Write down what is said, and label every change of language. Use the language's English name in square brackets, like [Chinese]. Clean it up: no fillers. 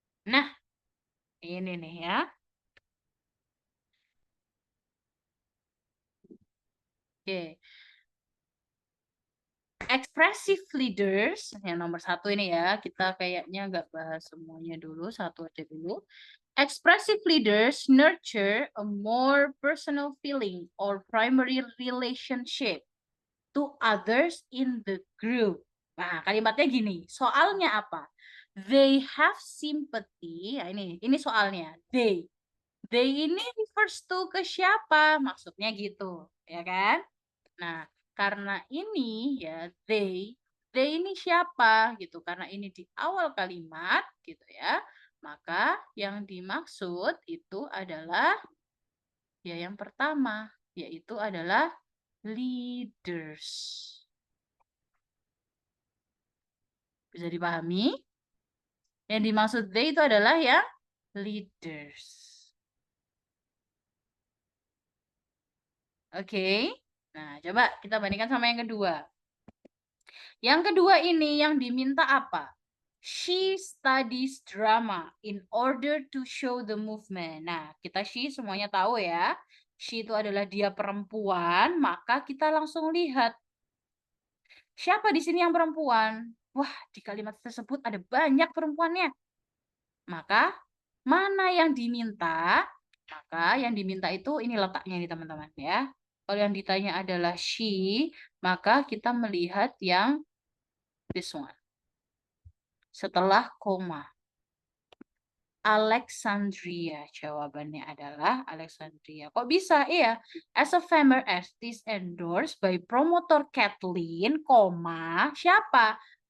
[Indonesian] Nah, ini nih ya. Oke. [English] Expressive leaders, [Indonesian] yang nomor satu ini ya, kita kayaknya nggak bahas semuanya dulu, satu aja dulu. [English] Expressive leaders nurture a more personal feeling or primary relationship to others in the group. [Indonesian] Nah, kalimatnya gini, soalnya apa? [English] They have sympathy, [Indonesian] nah, ini soalnya. They ini [English] refers to [Indonesian] ke siapa? Maksudnya gitu, ya kan? Nah, karena ini ya they ini siapa gitu. Karena ini di awal kalimat gitu ya. Maka yang dimaksud itu adalah ya yang pertama yaitu adalah leaders. Bisa dipahami? Yang dimaksud they itu adalah yang leaders. Oke. Nah, coba kita bandingkan sama yang kedua. Yang kedua ini yang diminta apa? [English] She studies drama in order to show the movement. [Indonesian] Nah, kita she semuanya tahu ya. She itu adalah dia perempuan, maka kita langsung lihat. Siapa di sini yang perempuan? Wah, di kalimat tersebut ada banyak perempuannya. Maka, mana yang diminta? Maka yang diminta itu ini letaknya nih teman-teman ya. Kalau yang ditanya adalah she, maka kita melihat yang [English] this one. [Indonesian] Setelah koma. Alexandria. Jawabannya adalah Alexandria. Kok bisa? Iya. [English] As a famous artist endorsed by promoter Kathleen, [Indonesian] koma, siapa?